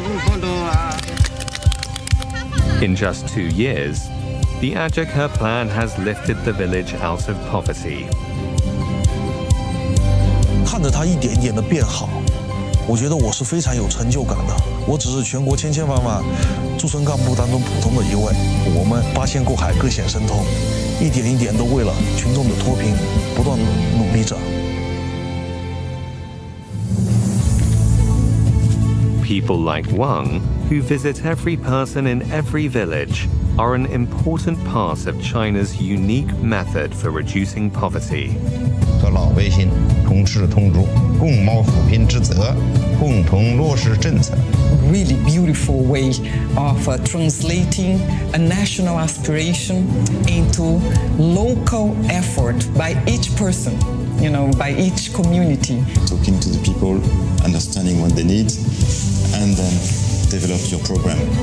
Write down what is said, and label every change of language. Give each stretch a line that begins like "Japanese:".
English: In just 2 years, the Ajaka plan has lifted the village out of poverty.
Chinese: 看着它一点一点的变好，我觉得我是非常有成就感的。我只是全国千千万万驻村干部当中普通的一位，我们八仙过海，各显神通，一点一点都为了群众的脱贫不断努力着。
English: People like Wang, who visit every person in every village, are an important part of China's unique method for reducing poverty.
Chinese: 和老百姓同吃同住，共谋扶贫之责，共同落实政策。
English: Really beautiful way of translating a national aspiration into local effort by each person, by each community. Talking to the people, understanding what they need, and then develop your program.